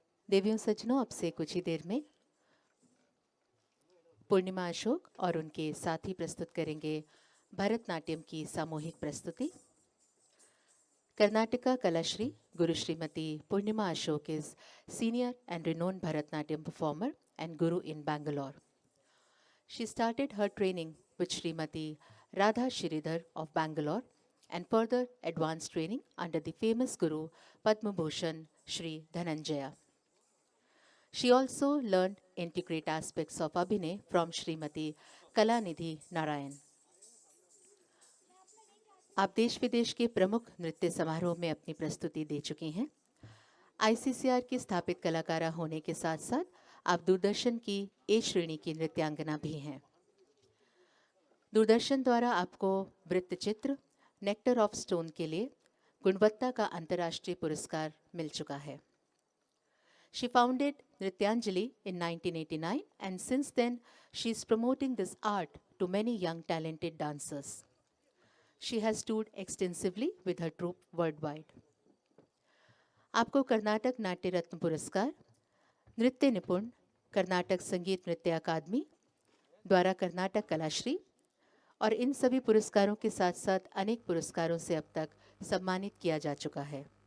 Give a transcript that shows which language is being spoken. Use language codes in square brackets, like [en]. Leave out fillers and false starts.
[hi] देवियों सज्जनों, अब से कुछ ही देर में पूर्णिमा अशोक और उनके साथी प्रस्तुत करेंगे भरतनाट्यम की सामूहिक प्रस्तुति। [en] Karnataka Kalashri Guru Shrimati Purnima Ashok is senior and renowned Bharatnatyam performer and guru in Bangalore. She started her training with Srimati Radha Shiridhar of Bangalore and further advanced training under the famous guru Padma Bhushan Shri Dhananjaya. She also learned intricate aspects of Abhinay from Srimati Kalanidhi Narayan. [hi] आप देश विदेश के प्रमुख नृत्य समारोह में अपनी प्रस्तुति दे चुकी हैं। आईसीसीआर की स्थापित कलाकारा होने के साथ साथ आप दूरदर्शन की ए श्रेणी की नृत्यांगना भी हैं। दूरदर्शन द्वारा आपको वृत्तचित्र नेक्टर ऑफ स्टोन के लिए गुणवत्ता का अंतर्राष्ट्रीय पुरस्कार मिल चुका है। [en] She founded Nrityanjali in 1989 and since then she is promoting this art to many young talented dancers. She has toured extensively with her troupe worldwide. [hi] आपको कर्नाटक नाट्य रत्न पुरस्कार, नृत्य निपुण, कर्नाटक संगीत नृत्य अकादमी द्वारा कर्नाटक कलाश्री और इन सभी पुरस्कारों के साथ साथ अनेक पुरस्कारों से अब तक सम्मानित किया जा चुका है।